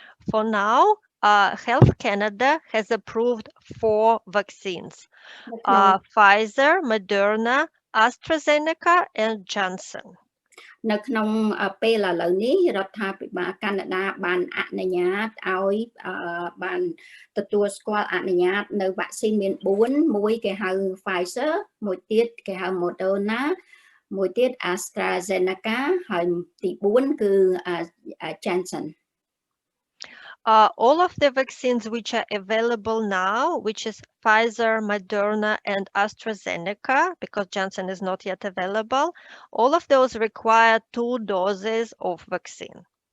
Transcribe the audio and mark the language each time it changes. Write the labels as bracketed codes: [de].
[en] For now, Health Canada has approved 4 vaccines: Pfizer, Moderna, AstraZeneca, and Johnson. [km] នៅក្នុងពេលឥឡូវនេះរដ្ឋាភិបាលកាណាដាបានអនុញ្ញាតឲ្យបានទទួលស្គាល់អនុញ្ញាតនៅវ៉ាក់ស៊ីនមាន4មួយគេហៅ Pfizer មួយទៀតគេហៅ Moderna មួយទៀត AstraZeneca ហើយទី4គឺ Johnson. [en] All of the vaccines which are available now, which is Pfizer, Moderna, and AstraZeneca, because Johnson is not yet available, all of those require 2 doses of vaccine.